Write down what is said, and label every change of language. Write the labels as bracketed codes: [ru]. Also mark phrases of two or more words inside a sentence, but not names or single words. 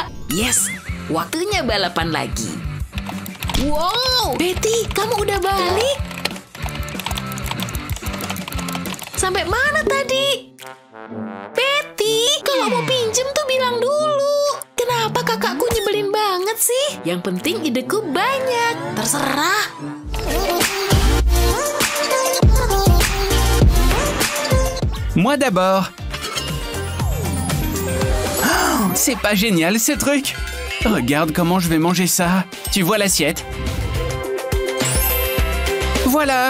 [id] Yes, waktunya balapan lagi. Wow, Betty, kamu udah balik? Sampai mana tadi? Betty, kalau mau pinjem tuh bilang dulu. Kenapa kakakku nyebelin banget sih? Yang penting ideku banyak. Terserah. [fr] Moi d'abord. Oh, c'est pas génial ce truc. Regarde comment je vais manger ça. Tu vois l'assiette? Voilà.